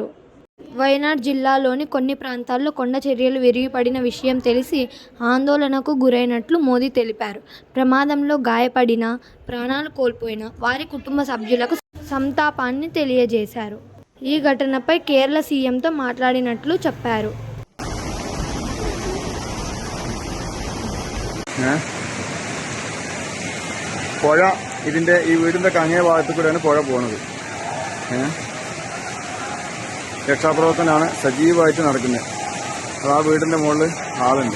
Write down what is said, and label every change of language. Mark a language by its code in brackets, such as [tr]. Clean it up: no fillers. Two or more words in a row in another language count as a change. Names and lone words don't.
[te] వయనాడ్ జిల్లాలోని కొన్ని ప్రాంతాల్లో కొండ చర్యలు విరిగిపడిన విషయం తెలిసి ఆందోళనకు గురైనట్లు మోదీ తెలిపారు. ప్రమాదంలో గాయపడిన, ప్రాణాలు కోల్పోయిన వారి కుటుంబ సభ్యులకు సంతాపాన్ని తెలియజేశారు. ఈ ఘటనపై కేరళ సీఎంతో మాట్లాడినట్లు చెప్పారు. [ml] പുഴ ഇതിൻ്റെ ഈ വീടിൻ്റെ അങ്ങേ ഭാഗത്തു കൂടെയാണ് പുഴ പോകുന്നത്. രക്ഷാപ്രവർത്തനമാണ് സജീവമായിട്ട് നടക്കുന്നത്. അത് ആ വീടിൻ്റെ മുകളിൽ ആളുണ്ട്.